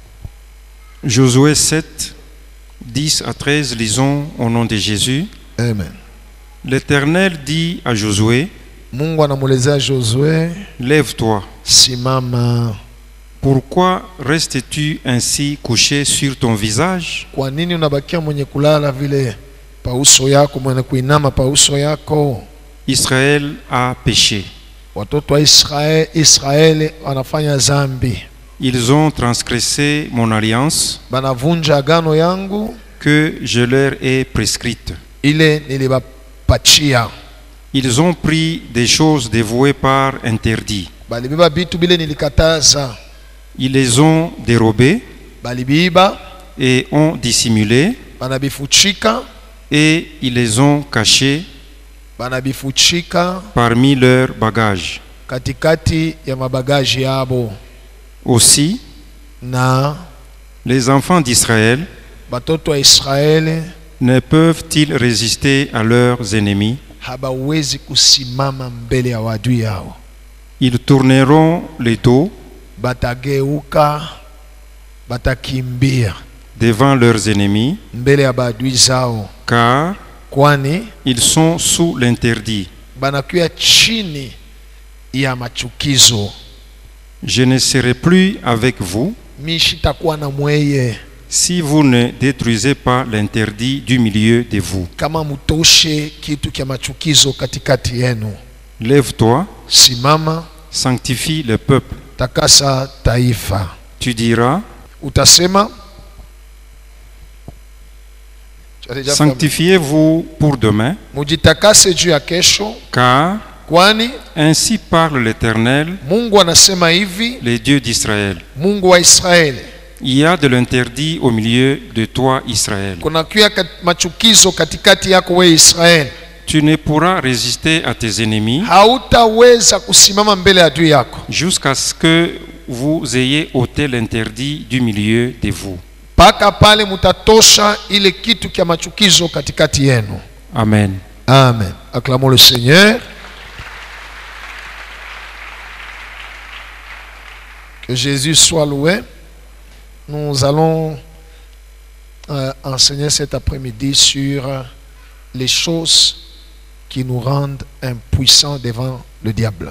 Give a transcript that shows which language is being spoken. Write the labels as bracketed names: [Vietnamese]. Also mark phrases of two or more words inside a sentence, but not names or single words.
[French] Josué 7, 10 à 13, lisons au nom de Jésus. Amen. L'Éternel dit à Josué, [Swahili] Mungu anamuelezea Josué, [French] lève-toi. [Swahili] simama. [French] Pourquoi restes-tu ainsi couché sur ton visage? [Swahili] Kwa nini unabakia mwenye kulala vile pa uso yako, mwenye kuinama pa uso yako? [French] Israël a péché. [Swahili] Watoto wa Israeli wanafanya zambi. [French] Ils ont transgressé mon alliance [Swahili] Banavunja agano yangu [French] que je leur ai prescrite. [Swahili] ile nilibapachia. [French] Ils ont pris des choses dévouées par interdit. [Swahili] Balibiba bitu bile nilikataza. [French] Ils les ont dérobées [Swahili] Balibiba, [French] et ont dissimulé [Swahili] banabifuchika, [French] et ils les ont cachées [Swahili] banabifuchika [French] parmi leurs bagages. [Swahili] katikati ya mabagaji yabo. [French] Aussi, [Swahili] Na [French] les enfants d'Israël [Swahili] batoto wa Israeli [French] ne peuvent-ils résister à leurs ennemis? [Swahili] habawezi kusimama mbele ya wadui yao. [French] Ils tourneront les dos [Swahili] Batageuka, batakimbia [French] devant leurs ennemis, [Swahili] mbele ya badui zao, [French] car [Swahili] kwani [French] ils sont sous l'interdit. [Swahili] banakuya chini ya machukizo. [French] Je ne serai plus avec vous [Swahili] Mishitakuwa na mweye [French] si vous ne détruisez pas l'interdit du milieu de vous. [Swahili] kama mutoshe kitu kya machukizo katikati yenu. [French] Lève-toi, [Swahili] Simama, [French] sanctifie le peuple. [Swahili] takasa taifa. [French] Tu diras, [Swahili] Utasema [French] sanctifiez-vous pour demain, [Swahili] mujitakase juu ya kesho, [French] car [Swahili] kwani [French] ainsi parle l'Éternel, [Swahili] Mungu anasema hivi, [French] le Dieu d'Israël. [Swahili] Mungu wa Israeli, [French] Il y a de l'interdit au milieu de toi, Israël. [Swahili] kuna kuya machukizo katikati yako we Israeli. [French] Tu ne pourras résister à tes ennemis [Swahili] Hautaweza kusimama mbele ya adui yako [French] jusqu'à ce que vous ayez ôté l'interdit du milieu de vous. [Swahili] mpaka pale mutatosha ile kitu kya machukizo katikati yenu. [French] Amen. Amen. Acclamons le Seigneur. Que Jésus soit loué. Nous allons enseigner cet après-midi sur les choses qui nous rendent impuissants devant le diable.